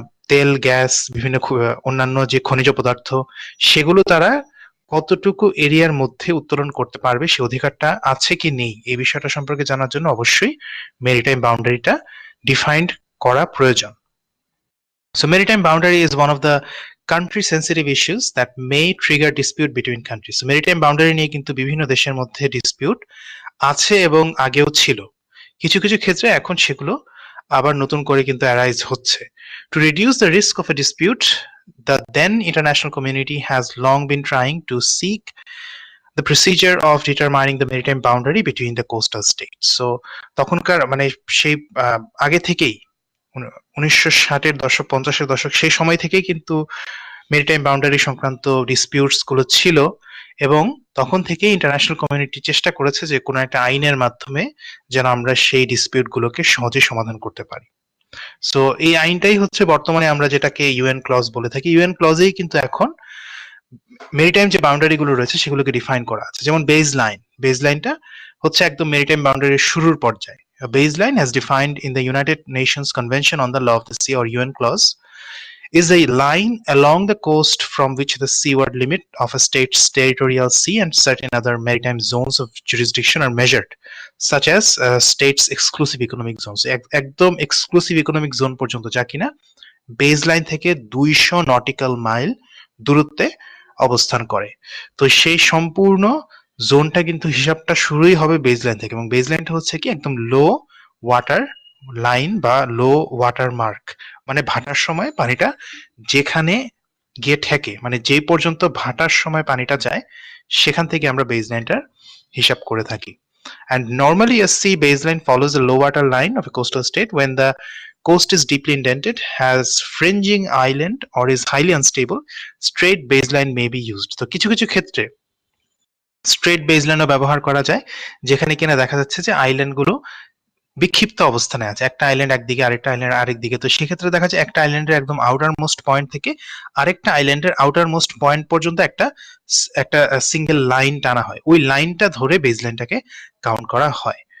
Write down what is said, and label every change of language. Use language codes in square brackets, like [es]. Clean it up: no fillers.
[bn] তেল, গ্যাস, বিভিন্ন অন্যান্য যে খনিজ পদার্থ, সেগুলো তারা কতটুকু এরিয়ার মধ্যে উত্তোলন করতে পারবে, সে অধিকারটা আছে কি নেই, এই বিষয়টা সম্পর্কে জানার জন্য অবশ্যই মেরিটাইম বাউন্ডারিটা ডিফাইন্ড করা প্রয়োজন। [en] So maritime boundary is one of the country sensitive issues that may trigger dispute between countries. [bn] So maritime boundary নিয়ে কিন্তু বিভিন্ন দেশের মধ্যে ডিসপিউট আছে এবং আগেও ছিল, কিছু কিছু ক্ষেত্রে এখন সেগুলো আবার নতুন করে কিন্তু অ্যারাইজ হচ্ছে। [en] To reduce the risk of a dispute, the then international community has long been trying to seek the procedure of determining the maritime boundary between the coastal states. [bn] So তখনকার মানে সেই আগে থেকেই 1960-এর দশক, 50-এর দশক, সেই সময় থেকেই কিন্তু মেরিটাইম বাউন্ডারি সংক্রান্ত ডিসপিউটস গুলো ছিল, এবং তখন থেকেই ইন্টারন্যাশনাল কমিউনিটি চেষ্টা করেছে যে কোনো একটা আইনের মাধ্যমে যেন আমরা সেই ডিসপিউট গুলোকে সহজে সমাধান করতে পারি। সো এই আইনটাই হচ্ছে বর্তমানে আমরা যেটাকে ইউএন ক্লজ বলে থাকি। ইউএন ক্লজেই কিন্তু এখন মেরিটাইম যে বাউন্ডারি গুলো রয়েছে সেগুলোকে ডিফাইন করা আছে। যেমন বেজলাইনটা হচ্ছে একদম মেরিটাইম বাউন্ডারির শুরুর পর্যায়ে। [en] A baseline, as defined in the United Nations Convention on the Law of the Sea, or UN clause, is a line along the coast from which the seaward limit of a state's territorial sea and certain other maritime zones of jurisdiction are measured, such as state's exclusive economic zones. [bn] একদম exclusive economic zone পর্যন্ত, যা কিনা baseline থেকে 200 nautical mile দূরত্বে অবস্থান করে। তো সেই সম্পূর্ণ জোনটা কিন্তু হিসাবটা শুরুই হবে বেসলাইন থেকে, এবং বেসলাইনটা হচ্ছে কি একদম লো ওয়াটার লাইন বা লো ওয়াটার মার্ক, মানে ভাটার সময় পানিটা যেখানে গিয়ে ঠেকে, মানে যে পর্যন্ত ভাটার সময় পানিটা যায় সেখান থেকে আমরা বেজ লাইনটার হিসাব করে থাকি। [en] And normally a sea baseline follows the low water line of a coastal state. When the coast is deeply indented, has fringing island, or is highly unstable, straight baseline may be used. [bn] তো কিছু কিছু ক্ষেত্রে straight বেজলাইনও ব্যবহার করা যায়, যেখানে কিনা দেখা যাচ্ছে যে আইল্যান্ডগুলো বিক্ষিপ্ত অবস্থানে আছে, একটা আইল্যান্ড একদিকে আরেকটা আইল্যান্ড আরেক দিকে। তো সেক্ষেত্রে দেখা যায় একটা আইল্যান্ডের একদম আউটার মোস্ট পয়েন্ট থেকে আরেকটা আইল্যান্ডের আউটার মোস্ট পয়েন্ট পর্যন্ত একটা একটা সিঙ্গেল লাইন টানা হয়, ওই লাইনটা ধরে বেজ লাইনটাকে কাউন্ট করা হয়।